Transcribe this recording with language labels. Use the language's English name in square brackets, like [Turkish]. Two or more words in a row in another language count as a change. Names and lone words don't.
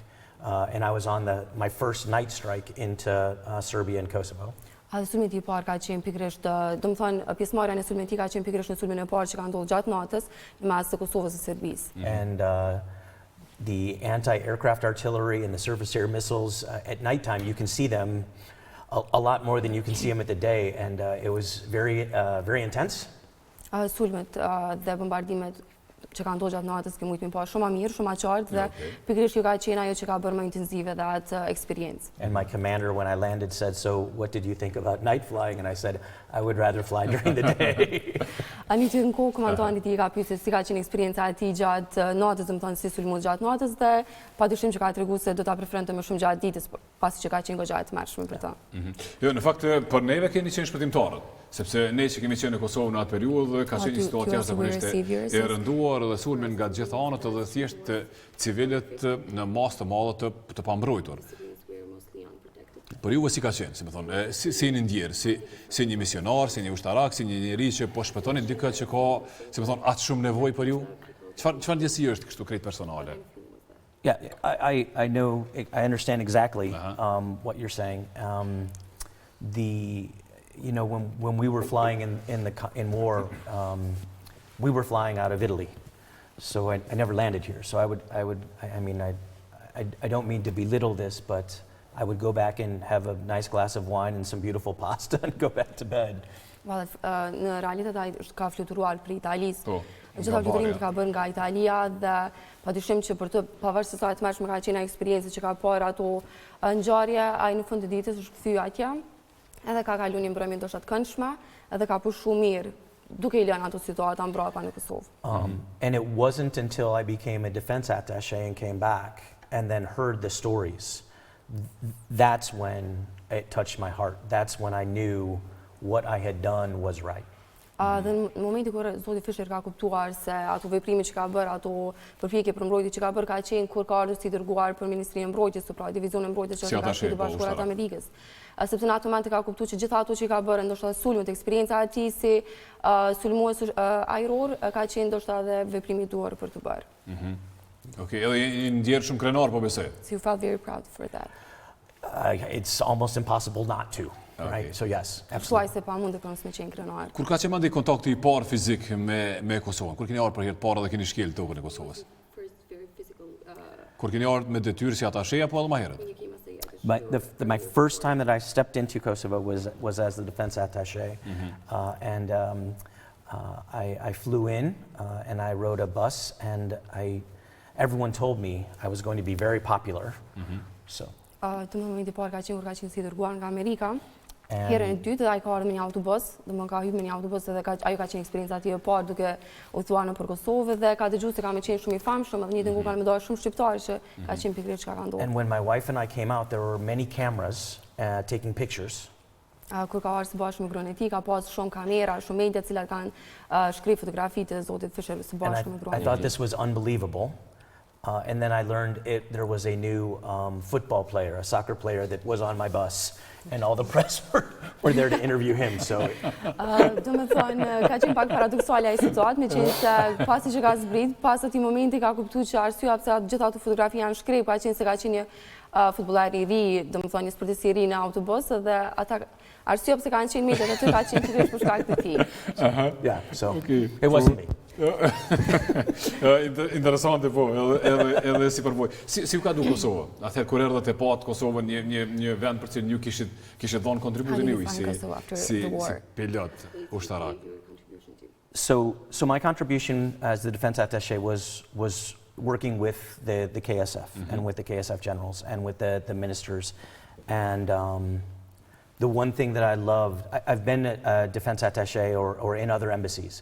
[English] And I was on my first night strike into Serbia and Kosovo. [Albanian] A dhe sulmi i parë ka qenë pikërisht, do të thonë pjesëmarrja në sulmin ka qenë pikërisht në sulmin e parë që ka ndodhur gjatë natës në mes të Kosovës dhe Serbisë. [English] And the anti-aircraft artillery and the surface air missiles, at nighttime you can see them a lot more than you can see them at the day, and it was very intense. [Albanian] Sulmet dhe bombardimet që ka ndodhur gjatë natës kemi mujtë pa shumë më mirë, shumë më qartë dhe pikërisht kjo ka qenë ajo që ka bërë më intensive dhe atë eksperiencë. [English] And my commander, when I landed, said, "So, what did you think about night flying?" And I said, "I would rather fly during the day." [Albanian] Ani që në kohë komandanti i ka pyetur si ka qenë eksperjenca e tij gjatë natës, do të thonë si sulmoi gjatë natës dhe padyshim që ka treguar se do ta preferonte më shumë gjatë ditës, pasi që ka qenë goxha e tmerrshme për ta. Jo, në fakt për neve keni qenë shpëtimtarët, sepse ne që kemi qenë në Kosovë në atë periudhë ka qenë një situatë jashtëzakonisht e rënduar dhe sulmen nga të gjitha anët dhe thjesht civilët në masë të madhe të pambrojtur. Për juve si ka qenë, si më thonë, si një ndjerë, si një misionar, si një ushtarak, si një njeri që po shpëtoni dikë që ka, si më thonë, atë shumë nevojë për ju? Çfarë ndjesi është kështu krejt personale? [English] Yeah, I know, I understand exactly what you're saying. You know, when we were flying in war, we were flying out of Italy, so I never landed here. So I don't mean to belittle this, but I would go back and have a nice glass of wine and some beautiful pasta and go back to bed. [Albanian] Në realitet ai ka fluturuar për Italisë. Gjitha fluturimit ka bërë nga Italia dhe padyshim që për të pavarësisht se sa e tmerrshme ka qenë eksperiencë që ka parë ato ngjarje, ai në fund të ditës është kthyer atje, edhe ka kaluar një mbrëmje ndoshta të këndshme, edhe ka pushuar mirë duke i lënë ato situata mbrapa në Kosovë. [English] And it wasn't until I became a defense attaché and came back and then heard the stories, that's when it touched my heart. That's when I knew what I had done was right. [Albanian] Dhe në momentin kur zoti Fischer ka kuptuar se ato veprime që ka bërë, ato përpjekje për mbrojtje që ka bërë, ka qenë kur ka ardhur si dërguar për Ministrinë e Mbrojtjes, pra divizionin e mbrojtjes që ka Shtetet Bashkuara të Amerikës. Sepse në atë moment ka kuptuar që gjitha ato që ka bërë, ndoshta sulmet, eksperienca e tij si sulmues ajror, ka qenë ndoshta edhe veprimi i duhur për të bërë. Okej, edhe një ndjerë shumë krenar po besoj. [English] So you felt very proud for that. It's almost impossible not to. Right? So yes, absolutely. [Albanian] Se pa mund të kënës me qenë krenar. Kur ka qenë mandi kontakti i parë fizik me Kosovën? Kur keni ardhur për herë të parë dhe keni shkel tokën e Kosovës? Kur keni ardhur me detyrë si atashe apo edhe më herët? [English] My first time that I stepped into Kosovo was as the defense attaché, and I flew in and I rode a bus, and everyone told me I was going to be very popular. So. [Albanian] Të momenti parë ka qenë kur ka qenë si dërguar nga Amerika. Herën e dytë ai ka ardhur me një autobus, domethënë ka hyrë me një autobus dhe ajo ka qenë eksperjenca e tij e parë duke udhëtuar nëpër Kosovë dhe ka dëgjuar se ka më qenë shumë i famshëm, edhe një ditë kur kanë më dalë shumë shqiptarë që ka qenë pikërisht çka ka ndodhur. [English] And when my wife and I came out, there were many cameras taking pictures. [Albanian] Kur ka ardhur së bashku me gruan e tij, ka pas shumë kamera, shumë media të cilat kanë shkruar fotografitë e zotit Fischer së bashku me gruan e tij. [English] I thought this was unbelievable. And then I learned there was a new football player, a soccer player that was on my bus, and all the press were there to interview him. So. [Albanian] Do me thonë, ka qenë pak paradoksuale ai situatë, me qenë se pasi që ka zbrit, pas atij momenti ka kuptuar që arsyeja pse gjitha ato fotografi janë shkrep, ka qenë se ka qenë një futbollar i ri, do me thonë një sportist i ri në autobus, dhe ata arsyeja pse kanë qenë mediat aty ka qenë pikërisht për shkak të tij. [English] Yeah, so it wasn't me. [Albanian] Interesante po, edhe si përvoj. Si u ka du Kosovë? Atëherë kur erdhët e patë Kosovën një vend për cilin ju kishit dhënë kontributin juaj si pilot ushtarak. [English] So my contribution as the defense attaché was working with the KSF and with the KSF generals and with the ministers, and the one thing that I loved, I've been a defense attaché or in other embassies.